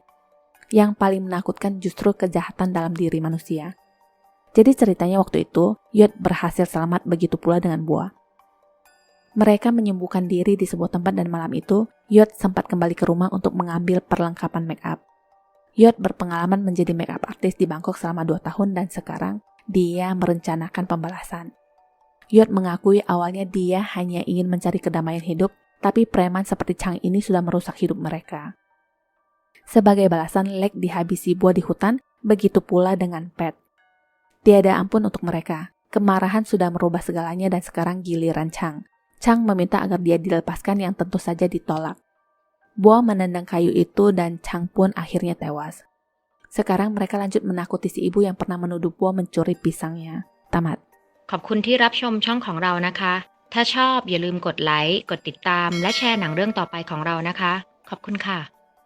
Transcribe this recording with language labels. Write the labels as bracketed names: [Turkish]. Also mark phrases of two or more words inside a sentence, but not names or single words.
[Indonesian] Yang paling menakutkan justru kejahatan dalam diri manusia. Jadi ceritanya waktu itu, Yot berhasil selamat, begitu pula dengan Boa. Mereka menyembuhkan diri di sebuah tempat dan malam itu, Yot sempat kembali ke rumah untuk mengambil perlengkapan [English] make up. [Indonesian] Yot berpengalaman menjadi [English] make up artist [Indonesian] di Bangkok selama 2 tahun dan sekarang dia merencanakan pembalasan. Yot mengakui awalnya dia hanya ingin mencari kedamaian hidup, tapi preman seperti Chang ini sudah merusak hidup mereka. Sebagai balasan, Lek dihabisi buah di hutan, begitu pula dengan Pet. Tiada ampun untuk mereka. Kemarahan sudah merubah segalanya dan sekarang giliran Chang. Chang meminta agar dia dilepaskan yang tentu saja ditolak. Boa menendang kayu itu dan Chang pun akhirnya tewas. Sekarang mereka lanjut menakuti si ibu yang pernah menuduh Boa mencuri pisangnya. Tamat. [Thai] ขอบคุณที่รับชมช่องของเรานะคะ ถ้าชอบอย่าลืมกดไลค์ กดติดตาม และแชร์หนังเรื่องต่อไปของเรานะคะ ขอบคุณค่ะ